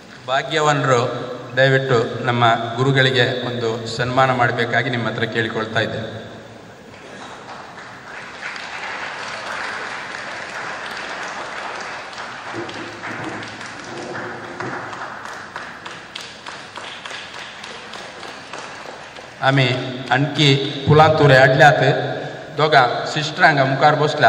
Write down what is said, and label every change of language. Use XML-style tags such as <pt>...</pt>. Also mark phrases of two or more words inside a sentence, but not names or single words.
<kn>ಭಾಗ್ಯವಾನರು ದಯವಿಟ್ಟು ನಮ್ಮ ಗುರುಗಳಿಗೆ ಒಂದು ಸನ್ಮಾನ ಮಾಡಬೇಕಾಗಿ ನಿಮ್ಮ ಹತ್ರ ಕೇಳಿಕೊಳ್ತಾ ಇದ್ದೇನೆ.</kn> <kok>आम्ही आणखी फुलांतुरे हाडल्यात दोघां सिस्टरांक मुखार बसल्यात.</kok>